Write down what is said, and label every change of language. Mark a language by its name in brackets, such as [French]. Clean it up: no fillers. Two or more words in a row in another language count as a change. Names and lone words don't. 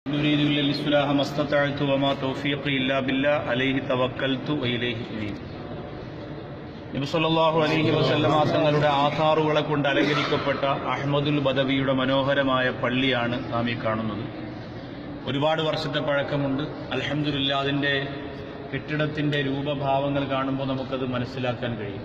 [Arabic] نريد إلا الإصلاح ما استطعت وما توفيقي إلا بالله عليه توكلت وإليه أنيب. [Malayalam] നബി [Arabic] صلى الله عليه وسلم [Malayalam] തങ്ങളുടെ ആധാറുകളെ കൊണ്ട് അലങ്കരിക്കപ്പെട്ട അഹ്മദുൽ ബദവിയുടെ മനോഹരമായ പള്ളിയാണ് നാം ഈ കാണുന്നത്. ഒരുപാട് വർഷത്തെ പഴക്കമുണ്ട്. അൽഹംദുലില്ലാ, അതിൻ്റെ കെട്ടിടത്തിൻ്റെ രൂപഭാവങ്ങൾ കാണുമ്പോൾ നമുക്കത് മനസ്സിലാക്കാൻ കഴിയും.